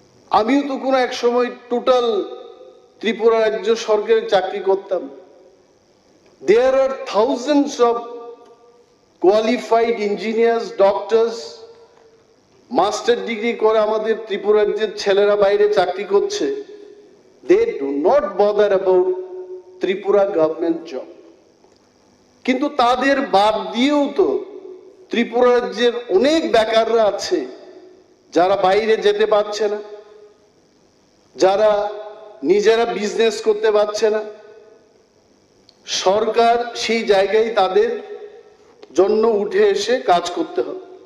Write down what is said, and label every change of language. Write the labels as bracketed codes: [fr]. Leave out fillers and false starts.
[bn] আমিও তো কোনো এক সময় টোটাল ত্রিপুরা রাজ্য সরকারি চাকরি করতাম। [en] there are thousands of qualified engineers, doctors, master degree [bn] করে আমাদের ত্রিপুরা রাজ্যের ছেলেরা বাইরে চাকরি করছে। [en] They do not bother about Tripura government job. [bn] কিন্তু তাদের বাদ দিয়েও তো ত্রিপুরা রাজ্যের অনেক বেকাররা আছে যারা বাইরে যেতে পারছে না, যারা নিজেরা বিজনেস করতে পারছে না। সরকার সেই জায়গায় তাদের জন্য উঠে এসে কাজ করতে হবে।